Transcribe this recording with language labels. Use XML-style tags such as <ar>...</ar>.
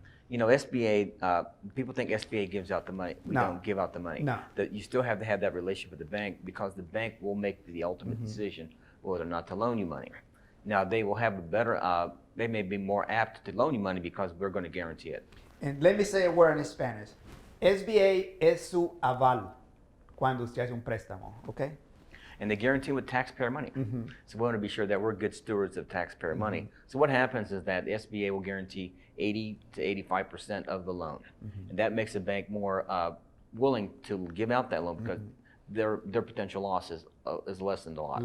<en>SBA, people think SBA gives out the money. We No. don't give out the money. No. That you still have to have that relationship with the bank because the bank will make the ultimate decision whether or not to loan you money. Now, they will have a better, they may be more apt to loan you money because we're going to guarantee it. And let me say a word in Spanish.</en> <es>SBA es su aval cuando usted hace un préstamo, okay?</es> <en>And they guarantee with taxpayer money. So we want to be sure that we're good stewards of taxpayer money. So what happens is that the SBA will guarantee 80 to 85% of the loan. And that makes the bank more willing to give out that loan because their potential loss is lessened a lot.</en>